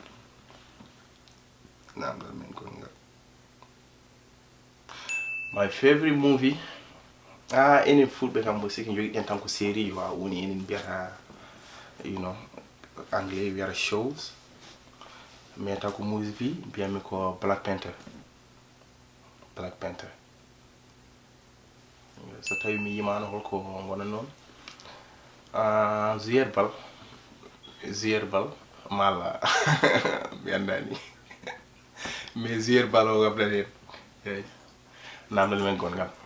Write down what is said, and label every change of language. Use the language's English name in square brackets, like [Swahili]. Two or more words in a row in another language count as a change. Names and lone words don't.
[Fula] namdal men gongal [English] my favorite movie [Fula] enen fulɓe kam bo siki joguiɗen tan ko série wa woni enen mbiyata [English] you know [Fula] anglais wiyata shows mais taw ko movie mbiyami ko Black Panther so tawi mi yimano holko gona noon Zuyer Bal mala mi andani mais Zuyer Bal o gabɗat hen eyyi namdal men gongal